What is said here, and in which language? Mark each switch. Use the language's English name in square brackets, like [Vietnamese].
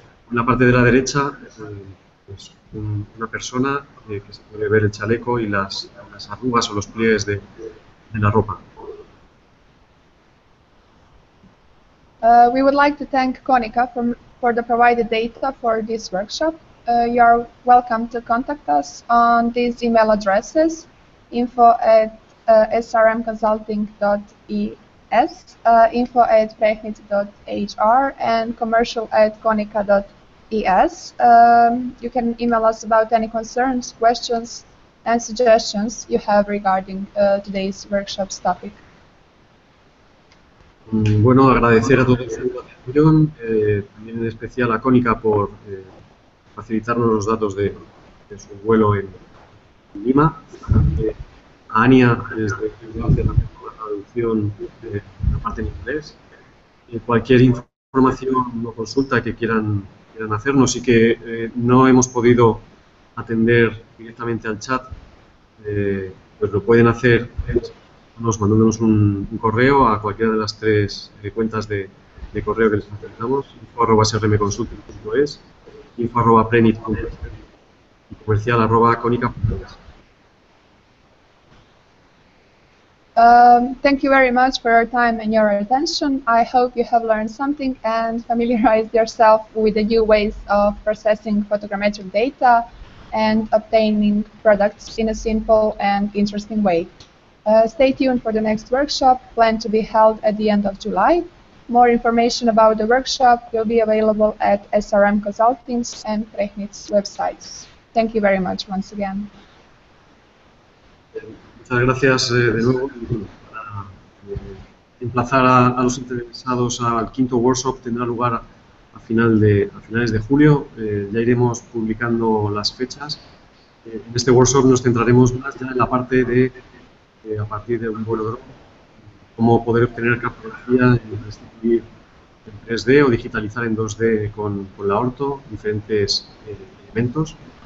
[Spanish] En la parte de la derecha, pues una persona que se puede ver el chaleco y las arrugas o los pliegues de la ropa. [English] We would like to thank Konica for the provided data for this workshop. You are welcome to contact us on these email addresses: info@srmconsulting.es, info@pregnit.hr, and commercial@konica.es. You can email us about any concerns, questions, and suggestions you have regarding today's workshop's topic. [Spanish] Bueno, agradecer a todos su atención, también en especial a Konica por facilitarnos los datos de su vuelo en Lima, a Ania desde Croacia también por la traducción de la parte en inglés. Cualquier información o consulta que quieran hacernos y que no hemos podido atender directamente al chat, pues lo pueden hacer mandándonos un correo a cualquiera de las tres cuentas de correo que les facilitamos: info@srmconsulting.es, info@prenit.es y comercial@konica.es. [English] Thank you very much for your time and your attention. I hope you have learned something and familiarized yourself with the new ways of processing photogrammetric data and obtaining products in a simple and interesting way. Stay tuned for the next workshop, planned to be held at the end of July. More information about the workshop will be available at SRM Consulting's and Pregnit's websites. Thank you very much once again. [Spanish] Muchas gracias de nuevo. Para emplazar a los interesados al quinto workshop, tendrá lugar a finales de julio. Ya iremos publicando las fechas. En este workshop nos centraremos más ya en la parte de a partir de un vuelo drone, cómo poder obtener cartografía y restituir en 3D o digitalizar en 2D con la orto diferentes elementos.